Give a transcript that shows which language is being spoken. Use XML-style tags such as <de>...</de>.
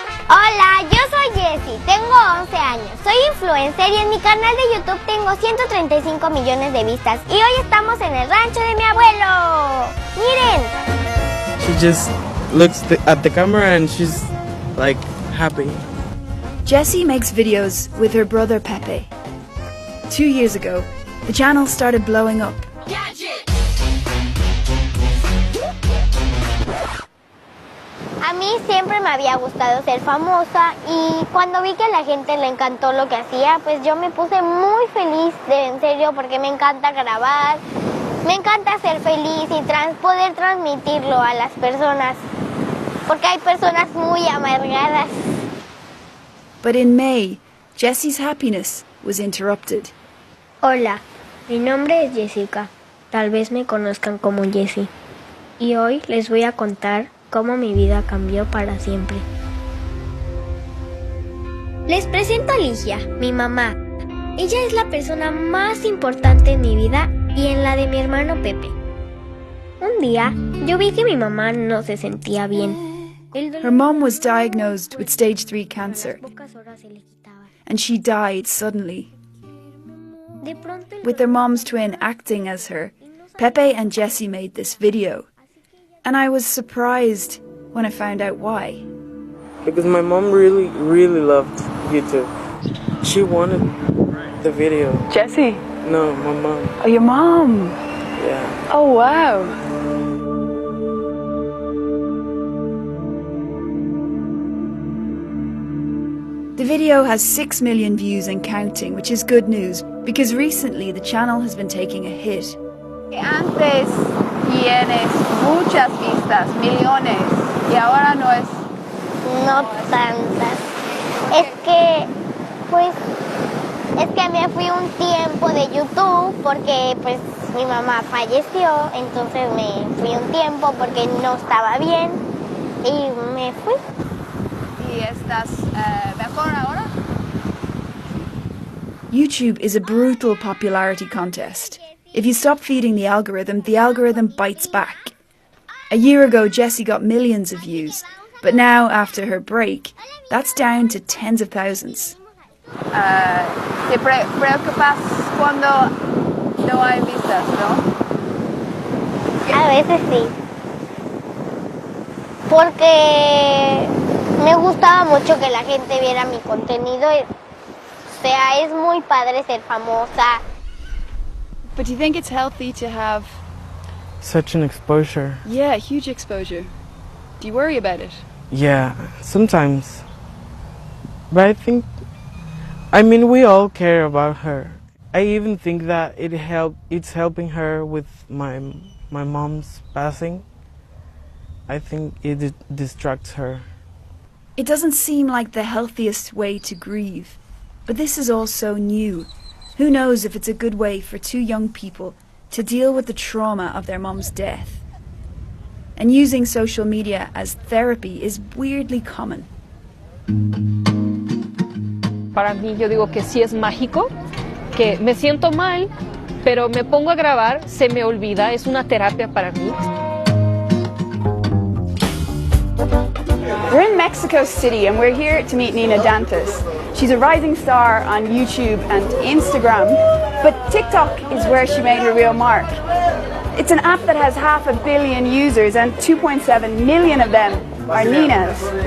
<es>Hola, yo soy Jessie, tengo 11 años, soy influencer y en mi canal de YouTube tengo 135 millones de vistas y hoy estamos en el rancho de mi abuelo. ¡Miren!</es> <en>She just looks at the camera and she's like happy. Jessie makes videos with her brother Pepe. 2 years ago, the channel started blowing up.</en> <es>A mí siempre me había gustado ser famosa y cuando vi que a la gente le encantó lo que hacía, pues yo me puse muy feliz, en serio, porque me encanta grabar, me encanta ser feliz y poder transmitirlo a las personas, porque hay personas muy amargadas.</es> <en>But in May, Jessie's happiness was interrupted.</en> <es>Hola, mi nombre es Jessica, tal vez me conozcan como Jessie, y hoy les voy a contar cómo mi vida cambió para siempre. Les presento a Ligia, mi mamá. Ella es la persona más importante en mi vida y en la de mi hermano Pepe. Un día, yo vi que mi mamá no se sentía bien.</es> <en>Her mom was diagnosed with stage 3 cancer, and she died suddenly. With their mom's twin acting as her, Pepe and Jessie made this video. And I was surprised when I found out why. Because my mom really loved YouTube. She wanted the video. Jessie? No, my mom. Oh, your mom? Yeah. Oh, wow. The video has 6 million views and counting, which is good news, because recently the channel has been taking a hit.</en> <es>Antes tienes muchas vistas, millones, y ahora no es... No tantas. Es que me fui un tiempo de YouTube porque pues mi mamá falleció, entonces me fui un tiempo porque no estaba bien y me fui. ¿Y estás mejor ahora?</es> <en>YouTube is a brutal popularity contest. If you stop feeding the algorithm bites back. A year ago, Jessie got millions of views, but now, after her break, that's down to tens of thousands.</en> <es>¿Te preocupas cuando no hay vistas, no? A veces sí. Porque me gustaba mucho que la gente viera mi contenido. O sea, es muy padre ser famosa.</es> <en>But do you think it's healthy to have... Such an exposure. Yeah, huge exposure. Do you worry about it? Yeah, sometimes. But I mean, we all care about her. I even think that it's helping her with my mom's passing. I think it distracts her. It doesn't seem like the healthiest way to grieve. But this is all so new. Who knows if it's a good way for 2 young people to deal with the trauma of their mom's death. And using social media as therapy is weirdly common.</en> <es>Para mí yo digo que sí es mágico, que me siento mal, pero me pongo a grabar, se me olvida, es una terapia para mí.</es> <en>We're in Mexico City and we're here to meet Nina Dantas. She's a rising star on YouTube and Instagram, but TikTok is where she made her real mark. It's an app that has 500 million users and 2.7 million of them are Nina's.</en>